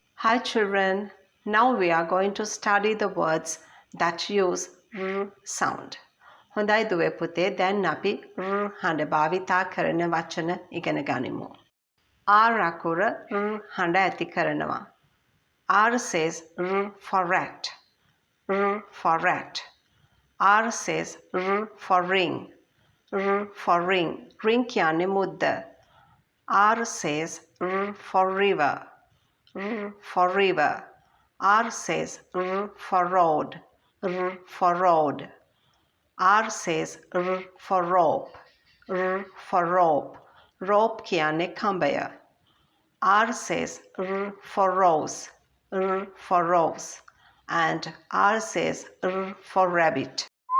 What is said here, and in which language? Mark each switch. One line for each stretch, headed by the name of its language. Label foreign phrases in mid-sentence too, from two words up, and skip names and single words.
English: Hi children, now we are going to study the words that use r sound.
Sinhala: හොඳයි දුවේ පුතේ දැන් අපි r හඬ භාවිතා කරන වචන ඉගෙන ගනිමු. R අකුර r හඬ ඇති කරනවා.
English: R says r for rat. R for rat. R says r for ring. R for ring. Ring
Sinhala: කියන්නේ මුද්ද.
English: R says r for river. R for river. R says r for road. R for road. R says r for rope. R for rope. Rope
Sinhala: කියන්නේ කඹය.
English: R says r for rose. R for rose. And R says r for rabbit.